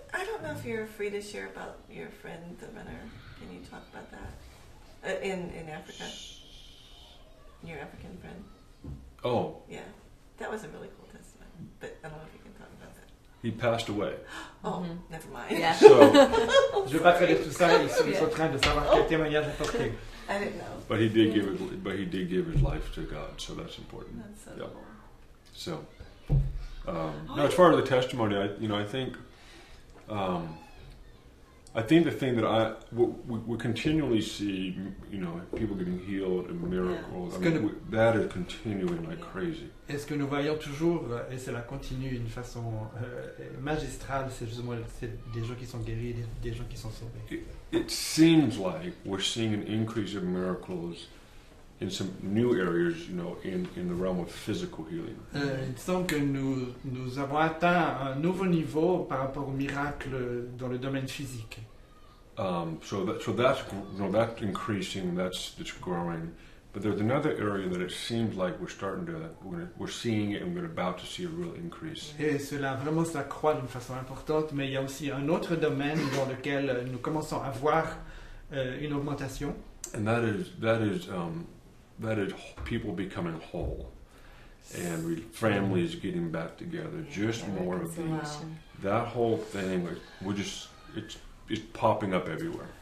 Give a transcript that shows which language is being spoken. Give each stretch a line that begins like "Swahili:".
English: I don't know if you're free to share about your friend, the runner. Can you talk about that in Africa? Your African friend. Oh, Yeah, that was a really cool testimony. But I don't know if you can talk about that. he passed away. Oh, Mhm. never mind. Yeah. So,
French: Je ne vais pas traiter tout ça, ils sont en train de savoir quel témoignage apporter.
English: I didn't know. but he did give his life to God. So that's important. That's so Yeah. cool. So, no, as far as the testimony, I think the thing that we continually see, you know, people getting healed and miracles. I mean, that is continuing like crazy.
French: Et ce que nous voyons toujours, et cela continue d'une façon magistrale, c'est justement des gens qui sont guéris, des gens qui sont sauvés.
English: It seems like we're seeing an increase of miracles in some new areas, you know, in the realm of physical healing.
French: Il semble que nous avons atteint un nouveau niveau par rapport aux miracles dans le domaine physique.
English: So that's increasing, that's growing. But there's another area that it seems like we're seeing it, and we're about to see a real increase.
French: Et cela vraiment ça croît d'une façon importante, mais il y a aussi un autre domaine dans lequel nous commençons à voir une augmentation.
English: And that is people becoming whole, and families getting back together. Just more of these. That whole thing, it's popping up everywhere.